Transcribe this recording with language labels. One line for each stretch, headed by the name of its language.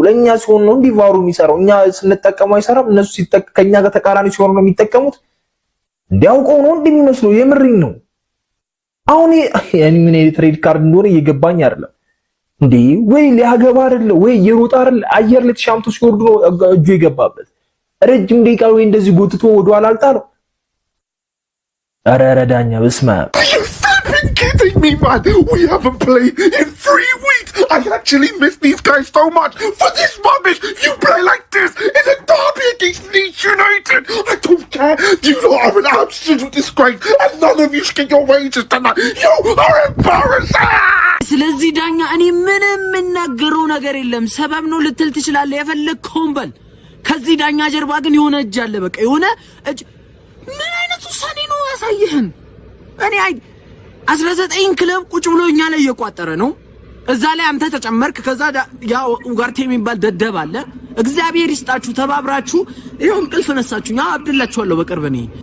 Amharic: ለኛ ሲሆን ነው እንዲህ ቫሩ የሚሰራው። እኛ ስንጠቀሙ አይሰራም። እነሱ ከኛ ጋር ተቃራኒ ሲሆን ነው የሚጠቀሙት። እንዲያውቀው ነው እንደሚመስለው። የምሪን ነው። አሁን ያኔ ምን ሬድ ካርድ እንደሆነ እየገባኝ አይደለም እንዴ። ወይ ሊያገባ አይደለ ወይ የሮጣ አይደለ አየር ላይ ተሻምቶ ሲወርድ ነው እጁ የገባበት። ረጅም ደቂቃ ወይ እንደዚህ ጎትቶ ወደ ኋላ አልጣለው። አረ ዳኛ በስመ አብ
English: kidding me, man? We haven't played in 3 weeks. I actually miss these guys so much. For this rubbish, you play like this in a derby against Leeds United. I don't care. You lot are an absolute disgrace, and none of you should get your wages tonight. You are embarrassing.
Amharic: ስለዚህ ዳኛ እኔ ምንም የምናገረው ነገር የለም። ሰበብ ነው ልትል ትችላለህ የፈለግከውን በል። ከዚህ ዳኛ ጀርባ ግን የሆነ እጅ አለ። በቃ የሆነ እጅ። ምን አይነት ውሳኔ ነው ያሳየህን? እኔ 19 ክለብ ቁጭ ብሎ እኛ ላይ እየቋጠረ ነው። እዛ ላይ አንተ ተጨመርክ። ከዛ ያ ኡጋርቴ የሚባል ደደብ አለ። እግዚአብሔር ይስጣችሁ ተባብራችሁ ይሄው እንቅልፍ ነሳችሁኛ። አብድላችኋለሁ በቅርብ እኔ።